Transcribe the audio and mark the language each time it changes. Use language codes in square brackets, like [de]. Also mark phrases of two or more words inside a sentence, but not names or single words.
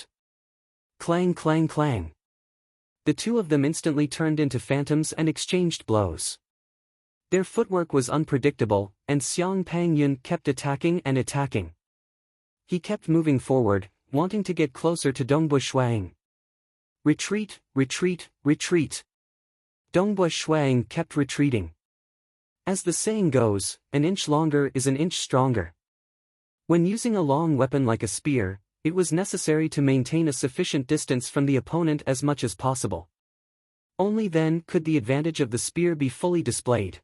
[en] Clang clang clang. The two of them instantly turned into phantoms and exchanged blows. Their footwork was unpredictable, and Xiang Pangyun kept attacking and attacking. He kept moving forward, wanting to get closer to Dongba Shuang. Retreat, retreat, retreat. Dongba Shuang kept retreating. As the saying goes, an inch longer is an inch stronger. When using a long weapon like a spear, it was necessary to maintain a sufficient distance from the opponent as much as possible. Only then could the advantage of the spear be fully displayed.